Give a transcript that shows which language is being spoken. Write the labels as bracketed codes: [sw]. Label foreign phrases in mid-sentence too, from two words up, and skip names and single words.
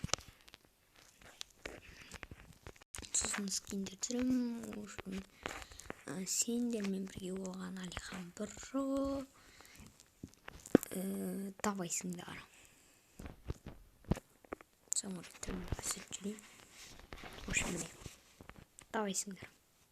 [ky] Сосын скиндер түсүрөм. [ru] В общем, [ky] сендер менен бирге болгон Алихан Бро табайсыңдар. Самурай тилин көрсөтүп жүрөйүн. [ru] В общем, [ky] табайсыңдар.